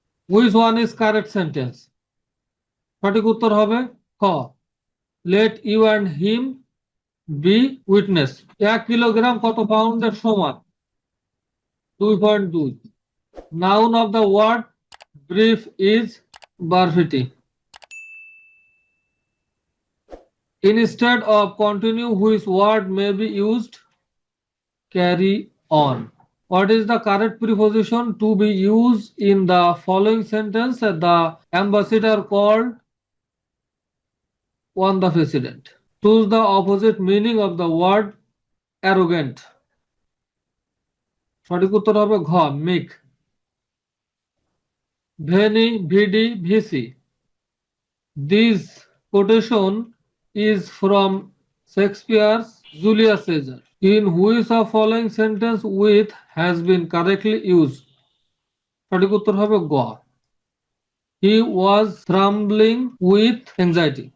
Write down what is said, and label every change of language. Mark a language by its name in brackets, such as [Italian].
[English] Which one is correct sentence? [Bangla] সঠিক উত্তর হবে খ, [English] Let you and him be witness. [Bangla] 1 kilogram কত পাউন্ডের সমান? 2.2। [English] Noun of the word brief is brevity. Instead of continue, which word may be used? Carry on. What is the correct preposition to be used in the following sentence? The ambassador called on the president. Choose the opposite meaning of the word arrogant. [Bangla] সঠিক উত্তর হবে ঘ, meek. [Latin] Veni, vidi, vici. [English] This quotation is from Shakespeare's Julius Caesar. In which of following sentence with has been correctly used? [Bangla] সঠিক উত্তর হবে গ, [English] he was trembling with anxiety.